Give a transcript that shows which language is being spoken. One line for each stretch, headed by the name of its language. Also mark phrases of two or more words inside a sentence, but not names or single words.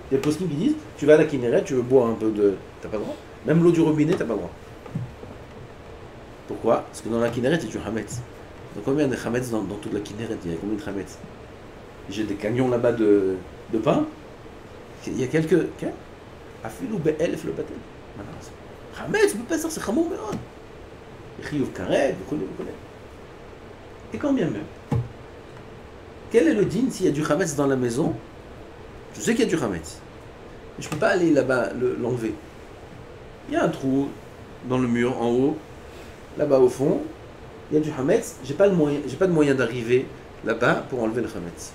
French: Il y a des poskim qui disent, tu vas à la Kinneret, tu veux boire un peu de... T'as pas le droit. Même l'eau du robinet, t'as pas le droit. Pourquoi? Parce que dans la Kinneret, il y a du Hametz. Donc combien de Hametz dans toute la Kinneret? Il y a combien de Hametz? J'ai des camions là-bas de pain. Il y a quelques...
Hebrew: אפילו באלף לא בטל. חמץ בפסח, c'est חמור מאוד. חיוב כרת,
French: vous connaissez. Et combien même? Quel est le din s'il y a du Hametz dans la maison? Je sais qu'il y a du Hametz. Mais je ne peux pas aller là-bas l'enlever. Il y a un trou dans le mur en haut. Là-bas au fond, il y a du Hametz. J'ai pas de moyen d'arriver là-bas pour enlever le Hametz.